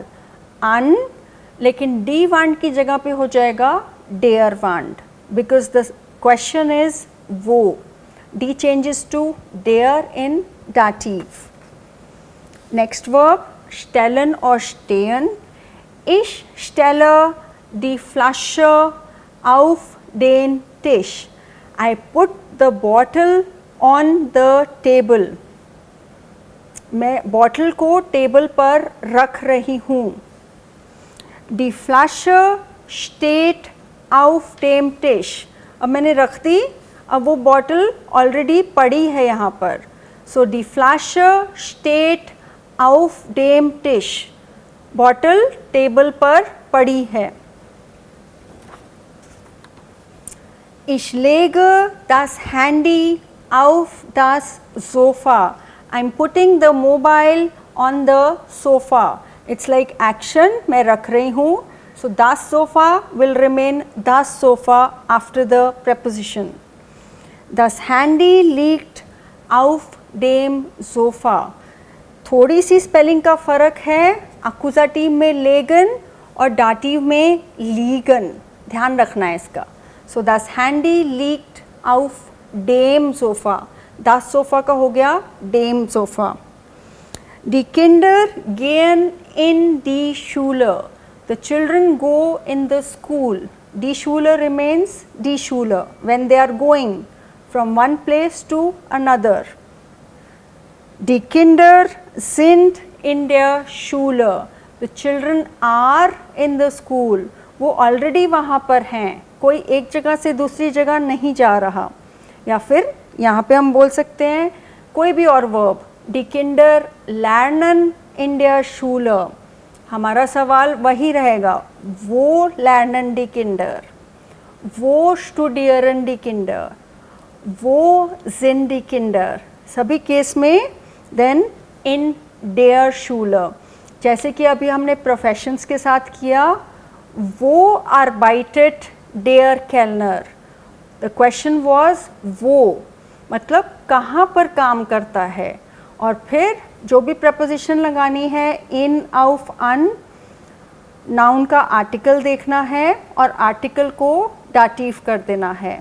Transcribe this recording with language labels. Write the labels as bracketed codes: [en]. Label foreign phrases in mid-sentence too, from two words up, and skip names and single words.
[hi] अन, लेकिन [de] die Wand [hi] की जगह पे हो जाएगा [de] der Wand, [en] because the question is [hi] वो. [en] die changes to der in Dativ. next verb [hi] स्टेलन और स्टेन. [de] Ich stelle die Flasche auf den Tisch. [en] I put the bottle on the table. [hi] मैं बॉटल को टेबल पर रख रही हूँ. [de] Die Flasche steht auf dem Tisch. [hi] अब मैंने रख दी, अब वो बॉटल ऑलरेडी पड़ी है यहाँ पर. [de] So die Flasche steht auf dem Tisch. [hi] बॉटल टेबल पर पड़ी है. [de] Ich lege das Handy auf das Sofa. [en] I'm putting the mobile on the sofa. It's like action, [hi] मैं रख रही हूँ. [en] So [de] das Sofa [en] will remain [de] das Sofa [en] after the preposition. [de] Das Handy liegt auf dem Sofa. [hi] थोड़ी सी स्पेलिंग का फ़र्क है, अकुजाटिव में लेगन और डाटिव में लीगन, ध्यान रखना है इसका. [de] सो das Handy liegt auf dem Sofa. das Sofa [hi] का हो गया [de] dem Sofa. Die Kinder gehen in die Schule. [en] The children go in the school. [de] Die Schule [en] remains [de] die Schule [en] when they are going from one place to another. [de] Die Kinder sind in der Schule. [en] The children are in the school. [hi] वो already वहाँ पर हैं, कोई एक जगह से दूसरी जगह नहीं जा रहा. या फिर यहाँ पे हम बोल सकते हैं कोई भी और वर्ब. [de] Die Kinder lernen in der Schule. [hi] हमारा सवाल वही रहेगा, [de] wo lernen die Kinder, wo studieren die Kinder, wo sind die Kinder. [hi] सभी केस में देन [de] in der Schule. [hi] जैसे कि अभी हमने प्रोफेशंस के साथ किया, [de] wo arbeitet der Kellner. [en] the question was [hi] वो मतलब कहाँ पर काम करता है, और फिर जो भी प्रपोजिशन लगानी है इन, आउफ, अन, नाउन का आर्टिकल देखना है और आर्टिकल को डाटिव कर देना है.